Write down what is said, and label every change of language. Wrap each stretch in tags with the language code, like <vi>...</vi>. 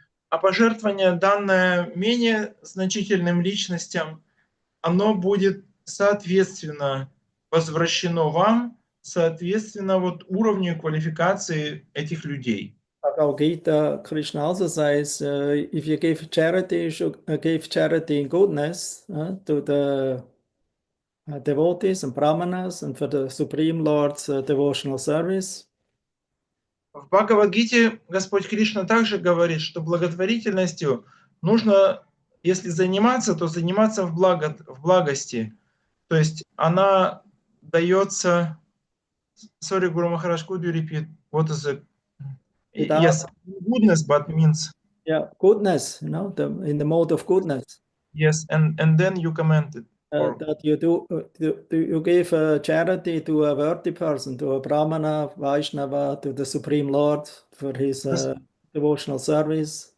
<ru>А пожертвование, данное менее значительным личностям, оно будет соответственно возвращено вам, соответственно вот уровню квалификации этих людей.</ru> <en>Bhagavad Gita, Krishna also says, if you give charity, you should give charity in goodness to the devotees and brahmanas and for the Supreme Lord's devotional service.</en> <ru>В Бхагавад-гите Господь Кришна также говорит, что благотворительностью нужно, если заниматься, то заниматься в благости. То есть она дается...</ru> <en>Sorry, Guru Maharaj, could you repeat? What is it? Yes, goodness, but means... Yeah, goodness, in the mode of goodness. Yes, and then you commented. That you give charity to a worthy person, to a Brahmana, Vaishnava, to the Supreme Lord for his devotional service.</en>